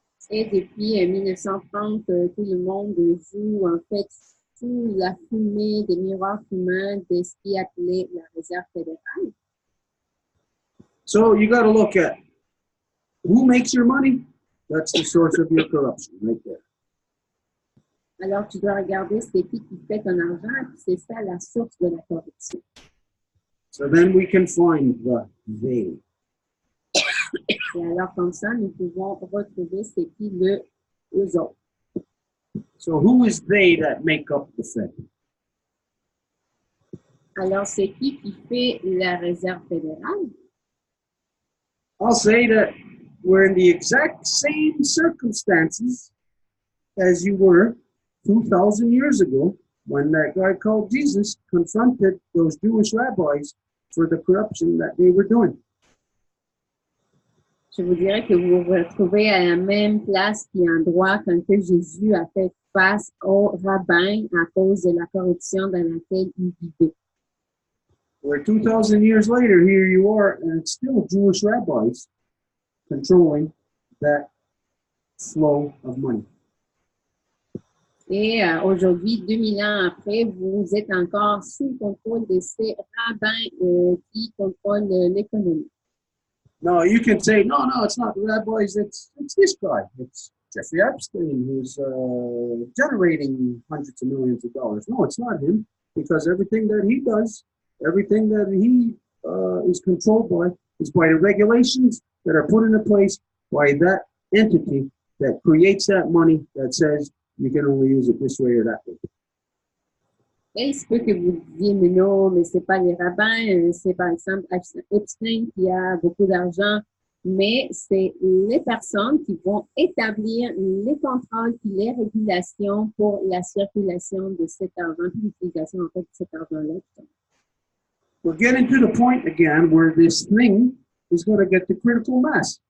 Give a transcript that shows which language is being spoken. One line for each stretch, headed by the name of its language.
French: Et depuis 1930, tout le monde joue en fait sous la fumée des miroirs fumants de ce qui est appelé la Réserve fédérale.
English: So you got to look at who makes your money. That's the source of your corruption right there.
French: Alors, tu dois regarder c'est qui fait ton argent, et puis c'est ça la source de la corruption.
English: So then we can find the they.
French: Et alors, comme ça, nous pouvons retrouver c'est qui eux autres.
English: So who is they that make up the Fed?
French: Alors, c'est qui fait la Réserve fédérale?
English: I'll say that we're in the exact same circumstances as you were 2,000 years ago when that guy called Jesus confronted those Jewish rabbis for the corruption that they were doing.
French: Je vous dirais que vous vous retrouvez à la même place et endroit quand que Jésus a fait face aux rabbins à cause de la corruption dans laquelle il vivait.
English: Where 2,000 years later, here you are, and it's still Jewish rabbis controlling that flow of money.
French: Et aujourd'hui, 2000 ans après, vous êtes encore sous le contrôle de ces rabbins qui contrôlent l'économie.
English: No, you can say, no, it's not the rabbis, it's this guy. It's Jeffrey Epstein who's generating hundreds of millions of dollars. No, it's not him, because everything that he does, everything that he is controlled by is by the regulations that are put into place by that entity that creates that money that says you can only use it this way or that way.
French: Et il se peut que vous disiez, mais non, mais c'est pas les rabbins, c'est par exemple Epstein qui a beaucoup d'argent, mais c'est les personnes qui vont établir les contrôles et les régulations pour la circulation de cet argent, l'utilisation en fait de cet argent-là.
English: We're getting to the point again where this thing is going to get to critical mass.